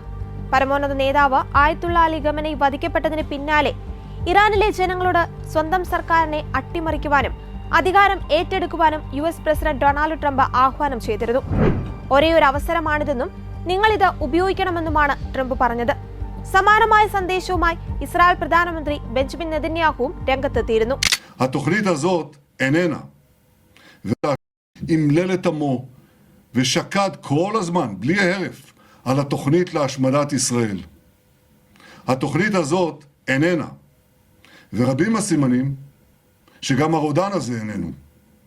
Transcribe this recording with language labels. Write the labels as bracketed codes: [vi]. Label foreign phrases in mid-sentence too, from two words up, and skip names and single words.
[ml] പരമോന്നത നേതാവ് ആയത്തുള്ള അലി ഖമനൈ വധിക്കപ്പെട്ടതിന് പിന്നാലെ ഇറാനിലെ ജനങ്ങളോട് സ്വന്തം സർക്കാരിനെ അട്ടിമറിക്കുവാനും അധികാരം ഏറ്റെടുക്കുവാനും US പ്രസിഡന്റ് ഡൊണാൾഡ് ട്രംപ് ആഹ്വാനം ചെയ്തിരുന്നു. ഒരേയൊരു അവസരമാണിതെന്നും നിങ്ങളിത് ഉപയോഗിക്കണമെന്നുമാണ് ട്രംപ് പറഞ്ഞത്. സമാനമായ സന്ദേശവുമായി ഇസ്രായേൽ പ്രധാനമന്ത്രി ബെഞ്ചമിൻ നെതന്യാഹുവും രംഗത്തെത്തിയിരുന്നു. [he] התוכנית הזאת איננה והמלל את עמו ושקד כל הזמן בלי הרף על התוכנית להשמדת ישראל. התוכנית הזאת איננה, ורבים הסימנים שגם הרודן הזה איננו.